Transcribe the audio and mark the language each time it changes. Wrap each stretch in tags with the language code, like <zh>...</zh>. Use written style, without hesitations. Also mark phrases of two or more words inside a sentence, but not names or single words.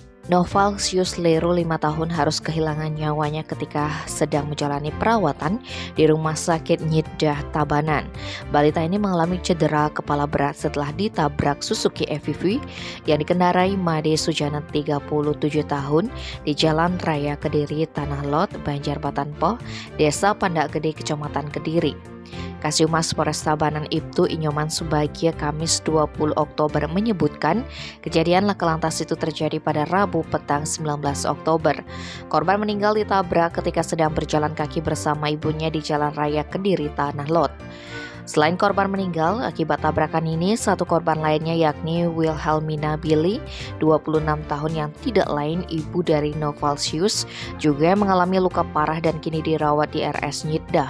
<id>Novalsius Leru 5 tahun harus kehilangan nyawanya ketika sedang menjalani perawatan di Rumah Sakit Niddah Tabanan. Balita ini mengalami cedera kepala berat setelah ditabrak Suzuki EVV yang dikendarai Made Sujana 37 tahun di Jalan Raya Kediri, Tanah Lot, Banjarbatan Poh, Desa Pandak Gede, Kecamatan Kediri. Kasihumas Polres Tabanan Ibtu Inyoman Subagia Kamis 20 Oktober menyebutkan kejadian laka lantas itu terjadi pada Rabu petang 19 Oktober. Korban meninggal ditabrak ketika sedang berjalan kaki bersama ibunya di Jalan Raya Kediri, Tanah Lot. Selain korban meninggal akibat tabrakan ini, satu korban lainnya yakni Wilhelmina Billy, 26 tahun yang tidak lain ibu dari Novalsius, juga mengalami luka parah dan kini dirawat di RS Niddah.</id>